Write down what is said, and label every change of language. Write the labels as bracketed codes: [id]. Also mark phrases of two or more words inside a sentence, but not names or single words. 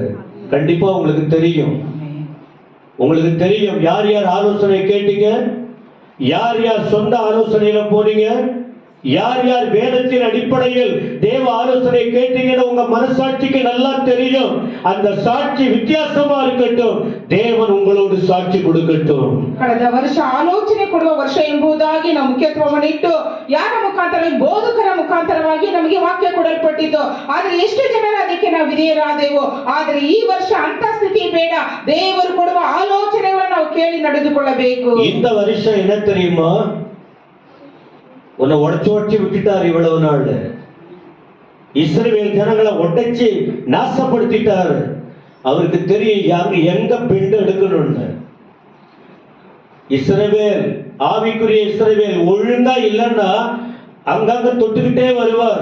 [ta] கண்டிப்பா உங்களுக்கு தெரியும் யார் யார் ஆலோசனை கேட்டீங்க, யார் யார் சொந்த ஆலோசனையில போனீங்க, யார் யார் வேதத்தின் அடிப்படையில் தேவ ஆலோசனை கேட்டீங்கன்னு உங்க மனசாட்சிக்கு நல்லா தெரியும். அந்த சாட்சி வித்தியாசமா இருக்கட்டும், தேவன் உங்களோடு சாட்சி கொடுக்கட்டும். [kn] ಕಳೆದ ವರ್ಷ ಆಲೋಚನೆ ಕೊಡುವ ವರ್ಷ ಎಂಬುದಾಗಿ ನಾವು ಮುಖ್ಯತ್ವವನ್ನು ಇಟ್ಟು ಯಾರ ಮುಖಾಂತರ, ಬೋಧಕರ ಮುಖಾಂತರವಾಗಿ ನಮಗೆ ವಾಕ್ಯ ಕೊಡಲ್ಪಟ್ಟಿತ್ತು. ಆದ್ರೆ ಎಷ್ಟು ಜನರ ಅದಕ್ಕೆ ನಾವು ವಿಧೇಯರಾದೆವು. ಆದ್ರೆ ಈ ವರ್ಷ ಅಂತ ಸ್ಥಿತಿ ಬೇಡ. ದೇವರು ಕೊಡುವ ಆಲೋಚನೆಗಳನ್ನು ನಾವು ಕೇಳಿ ನಡೆದುಕೊಳ್ಳಬೇಕು. [ta] இந்த வருஷம் என்ன தெரியுமா? உன்னை உடச்சு விட்டுட்டார் இவ்வளவு நாள். இஸ்ரவேல் ஜனங்களை உடைச்சு நாசப்படுத்திட்டாரு. அவருக்கு தெரியும் எங்க பெண்டு எடுக்கணும்னு. இஸ்ரவேல், ஆவிக்குரிய இஸ்ரவேல் ஒழுங்கா இல்லைன்னா அங்கங்க தொட்டுக்கிட்டே வருவார்.